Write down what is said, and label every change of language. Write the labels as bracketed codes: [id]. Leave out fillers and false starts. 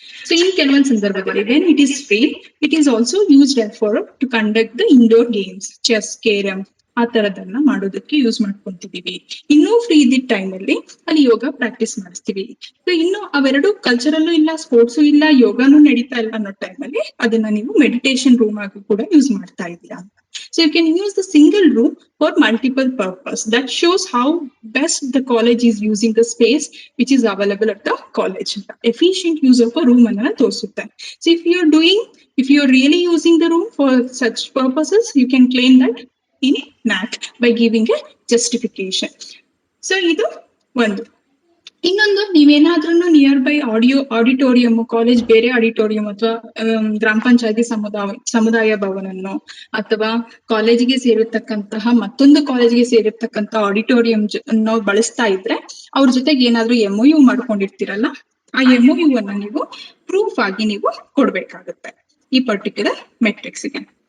[kn] So in ಕೆಲವೊಂದು ಸಂದರ್ಭದಲ್ಲಿ [en] when it is free, it is also used for to conduct the indoor games, chess, carrom [kn] ಆ ತರದನ್ನ ಮಾಡೋದಕ್ಕೆ use ಮಾಡ್ಕೊಂತಿದೀವಿ. ಇನ್ನೂ free ಇದ್ದಿದ್ದ time ಅಲ್ಲಿ ಅಲ್ಲಿ ಯೋಗ ಪ್ರಾಕ್ಟೀಸ್ ಮಾಡಿಸ್ತೀವಿ. ಸೊ ಇನ್ನು ಅವೆರಡು ಕಲ್ಚರಲ್ಲೂ ಇಲ್ಲ, ಸ್ಪೋರ್ಟ್ಸು ಇಲ್ಲ, ಯೋಗಾನು ನಡೀತಾ ಇಲ್ಲ ಅನ್ನೋ ಟೈಮ್ ಅಲ್ಲಿ ಅದನ್ನ ನೀವು ಮೆಡಿಟೇಷನ್ ರೂಮ್ ಆಗಿ ಕೂಡ ಯೂಸ್ ಮಾಡ್ತಾ ಇದ್ದೀರಾ ಅಂತ. [en] So you can use the single room for multiple purpose. That shows how best the college is using the space which is available at the college. Efficient use of a room [kn] anna ತೋರಿಸುತ್ತೆ. [en] So if you are really using the room for such purposes, you can claim that in NAC by giving a justification. [kn] So ಇದು ಒಂದು. ಇನ್ನೊಂದು, ನೀವೇನಾದ್ರೂ near by auditorium, college ಬೇರೆ auditorium ಅಥವಾ ಗ್ರಾಮ ಪಂಚಾಯತಿ ಸಮುದಾಯ ಭವನನ್ನು ಅಥವಾ ಕಾಲೇಜಿಗೆ ಸೇರಿರ್ತಕ್ಕಂತಹ ಮತ್ತೊಂದು ಕಾಲೇಜಿಗೆ ಸೇರಿರ್ತಕ್ಕಂಥ ಆಡಿಟೋರಿಯಂ ಅನ್ನು ಬಳಸ್ತಾ ಇದ್ರೆ ಅವ್ರ ಜೊತೆಗೆ ಏನಾದ್ರೂ MOU ಮಾಡ್ಕೊಂಡಿರ್ತೀರಲ್ಲ, ಆ MOU ಅನ್ನ ನೀವು ಪ್ರೂಫ್ ಆಗಿ ನೀವು ಕೊಡ್ಬೇಕಾಗುತ್ತೆ ಈ ಪರ್ಟಿಕ್ಯುಲರ್ ಮೆಟ್ರಿಕ್ಸ್ಗೆ.